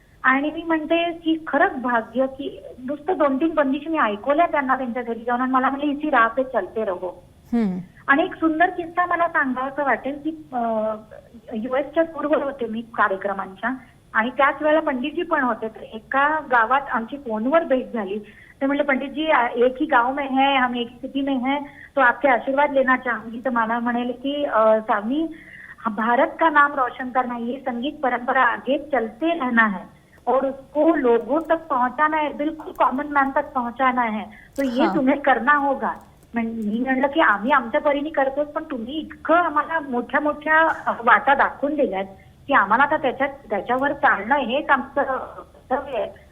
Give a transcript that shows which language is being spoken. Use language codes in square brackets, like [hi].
[mr] आणि मी म्हणते की खरंच भाग्य की नुसतं 2-3 बंदिशी मी ऐकवल्या त्यांना त्यांच्या घरी जाऊन, आणि मला म्हणले [hi] इसी राह पे चलते रहो. [mr] आणि एक सुंदर किस्सा मला सांगायचं वाटेल की युएसच्या टूरवर होते मी कार्यक्रमांच्या, आणि त्याच वेळेला पंडितजी पण होते. तर एका गावात आमची फोनवर भेट झाली. ते म्हणले [hi] पंडितजी एक ही गाव में है, हम एक ही सिटी में है, तो आपके आशीर्वाद लेना चाहूंगी. [mr] तर मला म्हणाले की [hi] सावनी, भारत का नाम रोशन करना, ये संगीत परंपरा आगे चलते रहना है और उसको लोगों तक पहुंचाना है, बिल्कुल कॉमन मॅन तक पहुंचाना है, तो ये तुम्हें करना होगा. [mr] मी म्हणलं की आम्ही आमच्या परीने करतोच, पण तुम्ही इतकं आम्हाला मोठ्या मोठ्या वाटा दाखवून दिल्यात की आम्हाला आता त्याच्यावर चालणं हेच आमचं कर्तव्य आहे.